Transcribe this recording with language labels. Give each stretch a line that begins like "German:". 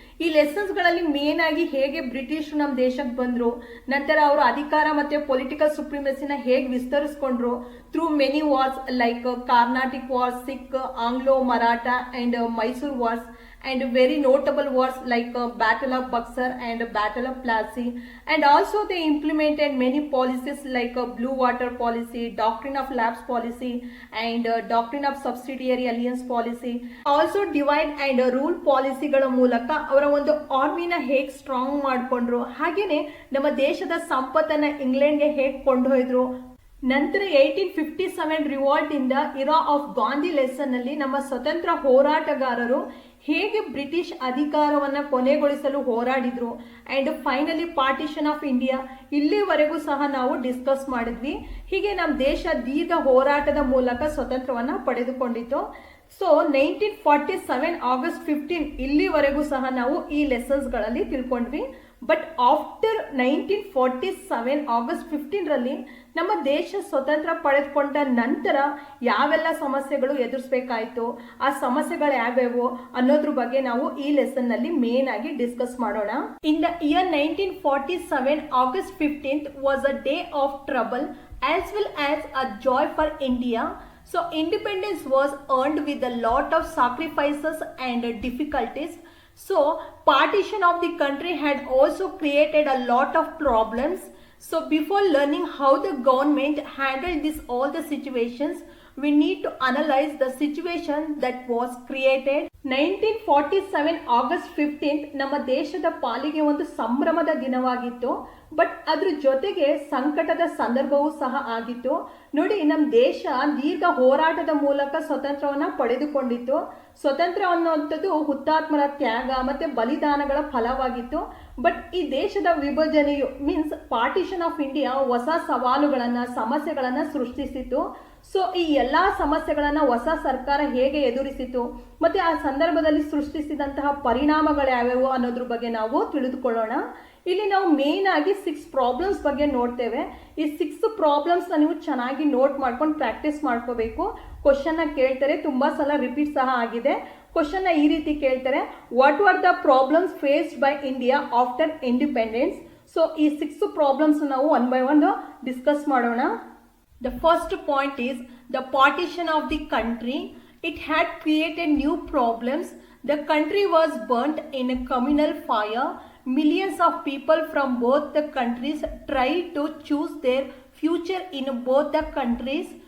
Kannada: ಈ ಲೆಸನ್ಸ್ ಗಳಲ್ಲಿ ಮೇನ್ ಆಗಿ ಹೇಗೆ ಬ್ರಿಟಿಷ್ ನಮ್ಮ ದೇಶಕ್ಕೆ ಬಂದ್ರು, ನಂತರ ಅವರು ಅಧಿಕಾರ ಮತ್ತೆ ಪೊಲಿಟಿಕಲ್ ಸುಪ್ರಿಮಸಿನ ಹೇಗೆ ವಿಸ್ತರಿಸಿಕೊಂಡ್ರು
English: Through many wars like Carnatic wars, Sikh, Anglo Maratha and Mysore wars, and very notable wars like Battle of Buxar and Battle of Plassey, and also they implemented many policies like Blue Water Policy, Doctrine of Lapse Policy and Doctrine of Subsidiary Alliance Policy. Also divide and rule
Kannada: ಪಾಲಿಸಿಗಳ ಮೂಲಕ ಅವರ ಒಂದು ಆರ್ಮಿನ ಹೇಗೆ strong ಮಾಡ್ಕೊಂಡ್ರು, ಹಾಗೇನೆ ನಮ್ಮ ದೇಶದ ಸಂಪತ್ತನ್ನ ಇಂಗ್ಲೆಂಡ್ಗೆ ಹೇಗೆ ಕೊಂಡೊಯ್ದ್ರು. ನಂತರ 1857 ರಿವಾಲ್ಟ್ ಇಂದ ಇರಾ ಆಫ್ ಗಾಂಧಿ ಲೆಸನ್ ಅಲ್ಲಿ ನಮ್ಮ ಸ್ವತಂತ್ರ ಹೋರಾಟಗಾರರು ಹೇಗೆ ಬ್ರಿಟಿಷ್ ಅಧಿಕಾರವನ್ನ ಕೊನೆಗೊಳಿಸಲು ಹೋರಾಡಿದ್ರು
English: and finally partition of India
Kannada: ಇಲ್ಲಿವರೆಗೂ ಸಹ ನಾವು ಡಿಸ್ಕಸ್ ಮಾಡಿದ್ವಿ. ಹೀಗೆ ನಮ್ಮ ದೇಶ ದೀರ್ಘ ಹೋರಾಟದ ಮೂಲಕ ಸ್ವತಂತ್ರವನ್ನ ಪಡೆದುಕೊಂಡಿತ್ತು. ಸೊ 1947 ಆಗಸ್ಟ್ 15 ಇಲ್ಲಿವರೆಗೂ ಸಹ ನಾವು ಈ ಲೆಸನ್ಸ್ ಗಳಲ್ಲಿ ತಿಳ್ಕೊಂಡ್ವಿ. ಬಟ್ ಆಫ್ಟರ್ 1947 ಆಗಸ್ಟ್ 15 ರಲ್ಲಿ ನಮ್ಮ ದೇಶ ಸ್ವತಂತ್ರ ಪಡೆದುಕೊಂಡ ನಂತರ ಯಾವೆಲ್ಲ ಸಮಸ್ಯೆಗಳು ಎದುರಿಸಬೇಕಾಯ್ತು, ಆ ಸಮಸ್ಯೆಗಳು ಯಾವ್ಯಾವು ಅನ್ನೋದ್ರ ಬಗ್ಗೆ ನಾವು ಈ ಲೆಸನ್ ನಲ್ಲಿ ಮೇನ್ ಆಗಿ ಡಿಸ್ಕಸ್ ಮಾಡೋಣ.
English: In the year 1947 August 15th was a day of trouble as well as a joy for India. So independence was earned with a lot of sacrifices and difficulties. So partition of the country had also created a lot of problems. So before learning how the government handled all the situations, we need to analyze the situation that was created.
Kannada: 1947 August 15th ನಮ್ಮ ದೇಶದ ಪಾಲಿಗೆ ಒಂದು ಸಂಭ್ರಮದ ದಿನವಾಗಿತ್ತು. But ಅದ್ರ ಜೊತೆಗೆ ಸಂಕಟದ ಸಂದರ್ಭವೂ ಸಹ ಆಗಿತ್ತು. ನೋಡಿ, ನಮ್ಮ ದೇಶ ದೀರ್ಘ ಹೋರಾಟದ ಮೂಲಕ ಸ್ವತಂತ್ರವನ್ನ ಪಡೆದುಕೊಂಡಿತ್ತು. ಸ್ವತಂತ್ರ ಅನ್ನುವಂಥದ್ದು ಹುತಾತ್ಮರ ತ್ಯಾಗ ಮತ್ತೆ ಬಲಿದಾನಗಳ ಫಲವಾಗಿತ್ತು. ಬಟ್ ಈ ದೇಶದ ವಿಭಜನೆಯು ಮೀನ್ಸ್ ಪಾರ್ಟಿಷನ್ ಆಫ್ ಇಂಡಿಯಾ ಹೊಸ ಸವಾಲುಗಳನ್ನ ಸಮಸ್ಯೆಗಳನ್ನ ಸೃಷ್ಟಿಸಿತು. ಸೊ ಈ ಎಲ್ಲಾ ಸಮಸ್ಯೆಗಳನ್ನ ಹೊಸ ಸರ್ಕಾರ ಹೇಗೆ ಎದುರಿಸಿತು ಮತ್ತೆ ಆ ಸಂದರ್ಭದಲ್ಲಿ ಸೃಷ್ಟಿಸಿದಂತಹ ಪರಿಣಾಮಗಳು ಯಾವ್ಯಾವು ಅನ್ನೋದ್ರ ಬಗ್ಗೆ ನಾವು ತಿಳಿದುಕೊಳ್ಳೋಣ. ಇಲ್ಲಿ ನಾವು ಮೇನ್ ಆಗಿ 6 ಪ್ರಾಬ್ಲಮ್ಸ್ ಬಗ್ಗೆ ನೋಡ್ತೇವೆ. ಈ 6 ಪ್ರಾಬ್ಲಮ್ಸ್ ನೀವು ಚೆನ್ನಾಗಿ ನೋಟ್ ಮಾಡ್ಕೊಂಡು ಪ್ರಾಕ್ಟೀಸ್ ಮಾಡ್ಕೋಬೇಕು. ಕ್ವಶನ್ ಕೇಳ್ತಾರೆ, ತುಂಬಾ ಸಲ ರಿಪೀಟ್ ಸಹ ಆಗಿದೆ. ಕ್ವಶನ್ ಈ ರೀತಿ ಕೇಳ್ತಾರೆ,
English: What are the problems faced by India after independence.
Kannada: So ಈ 6 ಪ್ರಾಬ್ಲಮ್ಸ್ ನಾವು
English: one by one
Kannada: ಡಿಸ್ಕಸ್ ಮಾಡೋಣ.
English: The first point is the partition of the country. It had created new problems. The country was burnt in a communal fire. Millions of people from both the countries tried to choose their future in both the countries.